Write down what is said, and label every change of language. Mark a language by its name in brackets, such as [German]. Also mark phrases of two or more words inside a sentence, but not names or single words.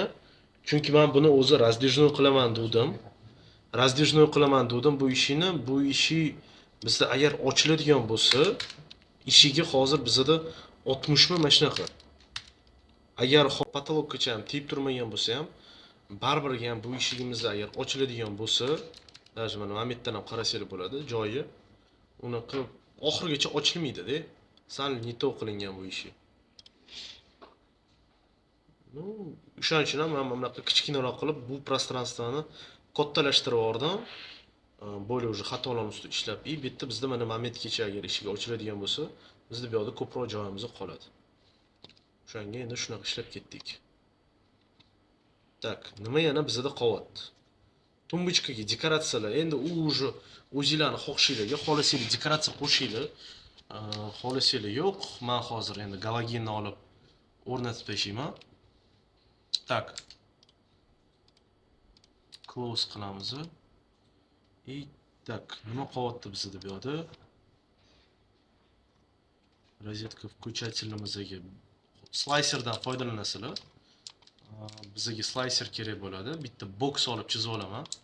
[Uzbek] Chunki men buni o'zi раздвижной qilaman dedim. Раздвижной qilaman dedim bu ishi bizda agar ochiladigan bo'lsa, eshigi hozir bizda 60 mi mana shunaqa. Agar patologgacha ham tegib turmagan bo'lsa ham, baribir ham bu eshigimizda agar ochiladigan bo'lsa, даже mana momentdan ham qarasanglar bo'ladi, joyi unaqa oxirigacha ochilmaydi-da. Sal [Russian] не то [Uzbek] qilingan bu ishi. O'shaning uchun ham men bunaqa kichkinaroq qilib bu prostranstvoni kattalashtirib yubordim. Bo'lib уже xatolarni ustida ishlab, bu yerda bizda mana momentgacha agar eshik ochiladigan bo'lsa, bizda bu yoqda ko'proq joyimiz qoladi. O'shanga endi shunaqa ishlab ketdik. Так, nima yana bizda qolyapti? Tumbuchkaga dekoratsiyalar. Endi u уже o'zingizlarning xohishingizga xohlasanglar dekoratsiya qo'shinglar. Xohlasanglar yo'q. Men hozir endi galogenni olib o'rnatib tashlayman. Так. Close qilamiz. [Russian] И так, [Uzbek] nima qolyapti bizda bu yoqda? Rozetka включательimizga slayserdan foydalanasizlar. Bizga slayser kerak bo'ladi. Bitta box olib chizib olaman.